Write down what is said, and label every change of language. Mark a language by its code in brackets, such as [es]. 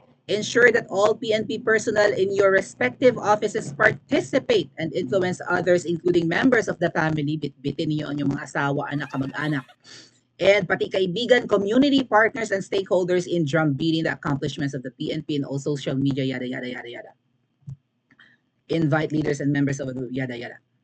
[en] Ensure that all PNP personnel in your respective offices participate and influence others, including members of the family. [tl] Bitbitin niyo yung mga asawa, anak, kamag-anak. [en] And [tl] pati kaibigan, [en] community partners, and stakeholders in drumbeating the accomplishments of the PNP and all social media, yada, yada, yada, yada. Invite leaders and members of the yada, yada.